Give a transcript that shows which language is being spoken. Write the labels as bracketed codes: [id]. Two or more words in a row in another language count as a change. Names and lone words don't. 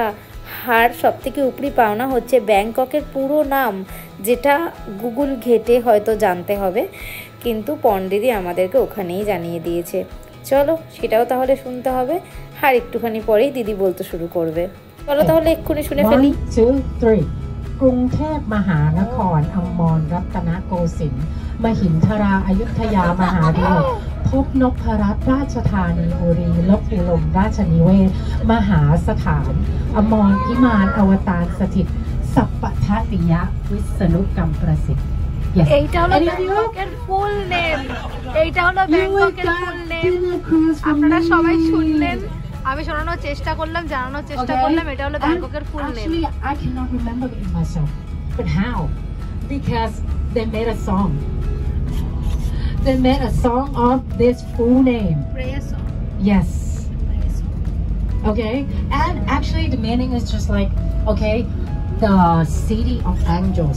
[bn] আর সবথেকে উপরি পাওনা হচ্ছে ব্যাংককের পুরো নাম, যেটা গুগল ঘেটে হয়তো জানতে হবে, কিন্তু পন্ডিদি আমাদেরকে ওখানেই জানিয়ে দিয়েছে। চলো সেটাও তাহলে শুনতে হবে, আর একটুখানি পরেই দিদি বলতে শুরু করবে। চলো তাহলে এক্ষুনি শুনে ফেলি। [th] 1, 2, 3 กรุงเทพมหานครอมรรัตนโกสินทร์มหินทราอยุธยามหาวิทยาลัยพบนพรัตน์ราชธานีบุรีลบบุรีราชนิเวศมหาสถานอมรพิมานอวตารสถิตสัพพทัตติยวิษณุกรรมประสิทธิ์ [bn] এইটা হলো ব্যাংককের [en] full name, [bn] এইটা হলো ব্যাংককের [en] full name. [bn] আপনারা সবাই শুনলেন, আমি শোনানোর চেষ্টা করলাম, জানানোর চেষ্টা করলাম, এটা হলো ব্যাংককের [en] full name. Actually, I cannot remember it myself, but how? Because they made a song. They made a song of this full name. Prayer song. Yes. Okay, and actually the meaning is just like, okay, the city of angels.